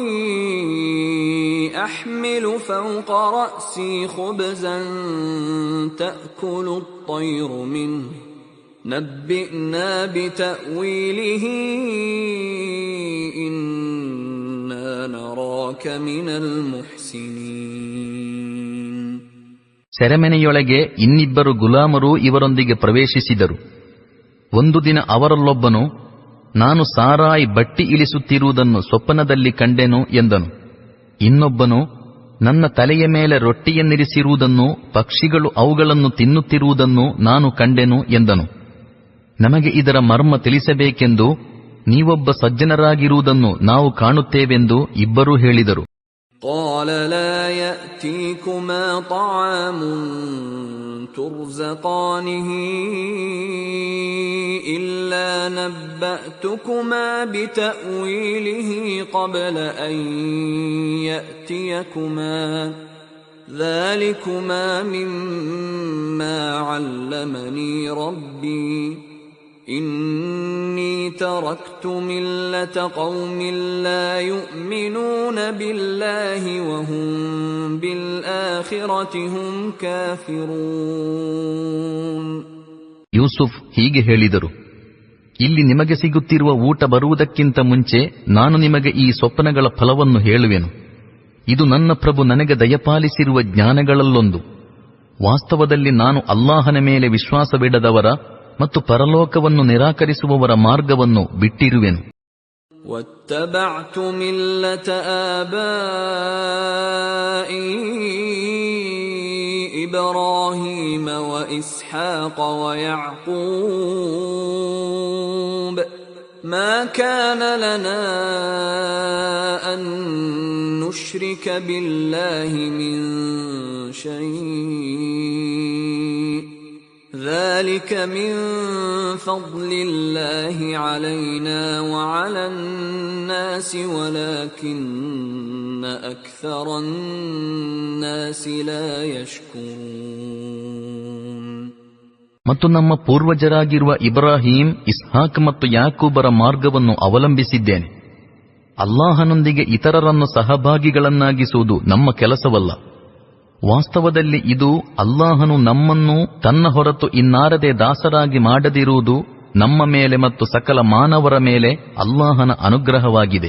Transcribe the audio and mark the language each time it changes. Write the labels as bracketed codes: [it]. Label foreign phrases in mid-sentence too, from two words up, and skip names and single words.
[ar] أحمل فوق رأسي خبزا تأكل الطير منه نبئنا بتأويله إنا نراك من المحسنين. [kn] ಸೆರೆಮನೆಯೊಳಗೆ ಇನ್ನಿಬ್ಬರು ಗುಲಾಮರು ಇವರೊಂದಿಗೆ ಪ್ರವೇಶಿಸಿದರು. ಒಂದು ದಿನ ಅವರಲ್ಲೊಬ್ಬನು, ನಾನು ಸಾರಾಯಿ ಬಟ್ಟಿ ಇಳಿಸುತ್ತಿರುವುದನ್ನು ಸ್ವಪ್ನದಲ್ಲಿ ಕಂಡೆನು ಎಂದನು. ಇನ್ನೊಬ್ಬನು, ನನ್ನ ತಲೆಯ ಮೇಲೆ ರೊಟ್ಟಿಯನ್ನಿರಿಸಿರುವುದನ್ನು, ಪಕ್ಷಿಗಳು ಅವುಗಳನ್ನು ತಿನ್ನುತ್ತಿರುವುದನ್ನು ನಾನು ಕಂಡೆನು ಎಂದನು. ನಮಗೆ ಇದರ ಮರ್ಮ ತಿಳಿಸಬೇಕೆಂದು, ನೀವೊಬ್ಬ ಸಜ್ಜನರಾಗಿರುವುದನ್ನು ನಾವು ಕಾಣುತ್ತೇವೆಂದು ಇಬ್ಬರೂ ಹೇಳಿದರು. [ar] قال لا يأتيكما طعام ترزقانه إلا نبأتكما بتأويله قبل أن يأتيكما ذلكما مما علمني ربي إني تركت ملة قوم لا يؤمنون بالله وهم بالآخرة هم كافرون. [kn] ಯೂಸುಫ್ ಹೀಗೆ ಹೇಳಿದರು, ಇಲ್ಲಿ ನಿಮಗೆ ಸಿಗುತ್ತಿರುವ ಊಟ ಬರುವುದಕ್ಕಿಂತ ಮುಂಚೆ ನಾನು ನಿಮಗೆ ಈ ಸ್ವಪ್ನಗಳ ಫಲವನ್ನು ಹೇಳುವೆನು. ಇದು ನನ್ನ ಪ್ರಭು ನನಗೆ ದಯಪಾಲಿಸಿರುವ ಜ್ಞಾನಗಳಲ್ಲೊಂದು. ವಾಸ್ತವದಲ್ಲಿ ನಾನು ಅಲ್ಲಾಹನ ಮೇಲೆ ವಿಶ್ವಾಸವಿಡದವರ ಮತ್ತು ಪರಲೋಕವನ್ನು ನಿರಾಕರಿಸುವವರ ಮಾರ್ಗವನ್ನು ಬಿಟ್ಟಿರುವೆನು. [ar] وَاتَّبَعْتُ مِلَّةَ آبَائِي إِبْرَاهِيمَ وَإِسْحَاقَ وَيَعْقُوبَ مَا كَانَ لَنَا أَن نُّشْرِكَ بِاللَّهِ مِن شَيْءٍ ذلك ذلك من فضل الله علينا وعلى الناس ولكن أكثر الناس لا يشكرون. [kn] ಮತ್ತು ನಮ್ಮ ಪೂರ್ವಜರಾಗಿರುವ ಇಬ್ರಾಹಿಂ, ಇಸ್ಹಾಕ್ ಮತ್ತು ಯಾಕೂಬರ ಮಾರ್ಗವನ್ನು ಅವಲಂಬಿಸಿದ್ದೇನೆ. ಅಲ್ಲಾಹನೊಂದಿಗೆ ಇತರರನ್ನು ಸಹಭಾಗಿಗಳನ್ನಾಗಿಸುವುದು ನಮ್ಮ ಕೆಲಸವಲ್ಲ. ವಾಸ್ತವದಲ್ಲಿ ಇದು ಅಲ್ಲಾಹನು ನಮ್ಮನ್ನು ತನ್ನ ಹೊರತು ಇನ್ನಾರದೆ ದಾಸರಾಗಿ ಮಾಡದಿರುವುದು ನಮ್ಮ ಮೇಲೆ ಮತ್ತು ಸಕಲ ಮಾನವರ ಮೇಲೆ ಅಲ್ಲಾಹನ ಅನುಗ್ರಹವಾಗಿದೆ.